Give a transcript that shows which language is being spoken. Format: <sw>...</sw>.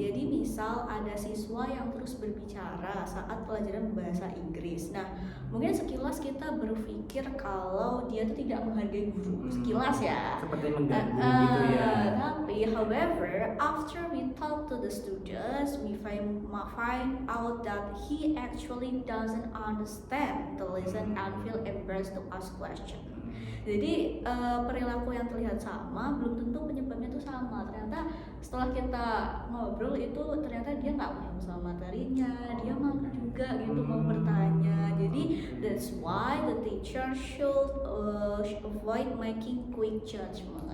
<id>Jadi misal ada siswa yang terus berbicara saat pelajaran bahasa Inggris. Nah, mungkin sekilas kita berpikir kalau dia tuh tidak menghargai guru, sekilas ya. Seperti mengganggu gitu ya.</id> <en>Tapi, however, after we talk to the students, we find out that he actually doesn't understand the lesson and feel embarrassed to ask question.</en> <id>Jadi perilaku yang terlihat sama belum tentu penyebabnya itu sama. Ternyata setelah kita ngobrol itu ternyata dia nggak paham sama materinya, dia malu juga gitu mau bertanya.</id> <en>Jadi that's why the teacher should avoid making quick judgment.</en>